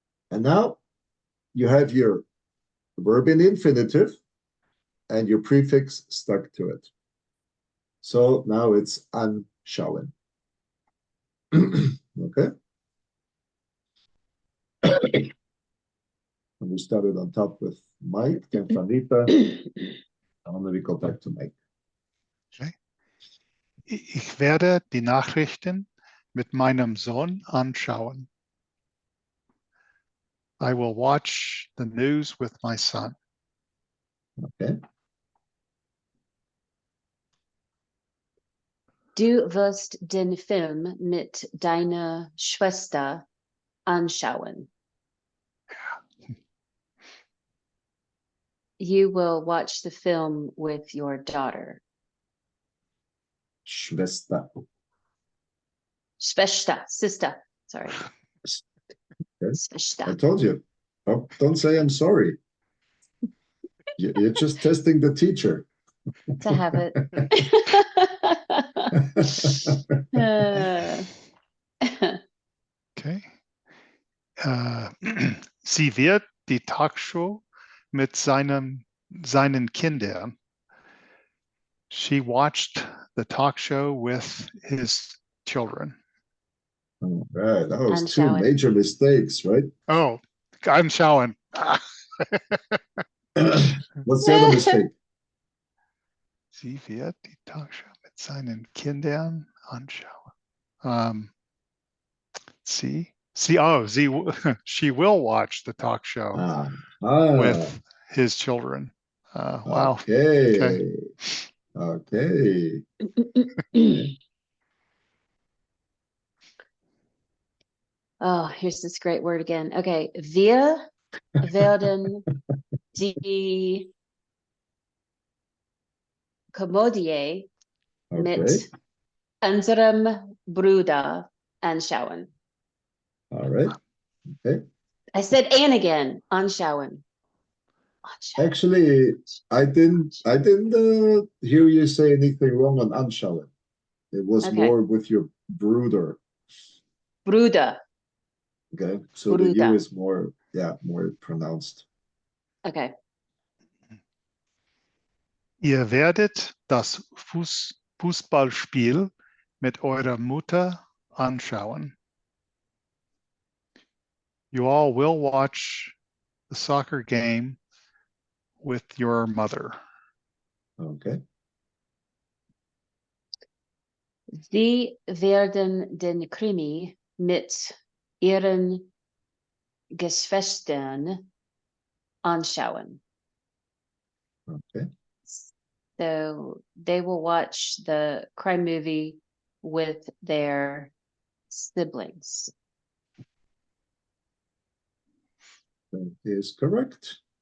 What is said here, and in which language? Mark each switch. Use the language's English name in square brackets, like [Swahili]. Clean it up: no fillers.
[English] And now you have your verb in infinitive and your prefix stuck to it. So now it's anschauen. Okay. And we started on top with Mike and Juanita. And then we go back to Mike. Okay. [German] Ich werde die Nachrichten mit meinem Sohn anschauen. [English] I will watch the news with my son. Okay. [German] Du wirst den Film mit deiner Schwester anschauen. [English] You will watch the film with your daughter. [German] Schwester. [English] Schwester, sister, sorry. Okay. I [German] Schwester. [English] told you. Oh, don't say I'm sorry. You're just testing the teacher. To have it. Okay. [German] Sie wird die Talkshow mit seinen Kindern. [English] She watched the talk show with his children. All right, that was two [German] Anschauen. [English] major mistakes, right? Oh, anschauen. What's the other mistake? [German] Sie wird die Talkshow mit seinen Kindern anschauen. [English] She will watch the talk show with his children. Wow. Okay. Okay. Oh, here's this great word again. [German] Okay. Wir werden die Komödie [English] Okay. [German] mit unserem Bruder anschauen. [English] All right. Okay. I said and again, anschauen. [German] Anschauen. [English] Actually, I didn't hear you say anything wrong on anschauen. It was Okay. more with your Bruder. [German] Bruder. [English] Okay. So the U [German] Bruder. [English] is more pronounced. Okay. [German] Ihr werdet das Fußballspiel mit eurer Mutter anschauen. [English] You all will watch the soccer game with your mother. Okay. [German] Sie werden den Krimi mit ihren Geschwistern anschauen. [English] Okay. So they will watch the crime movie with their siblings. That is correct.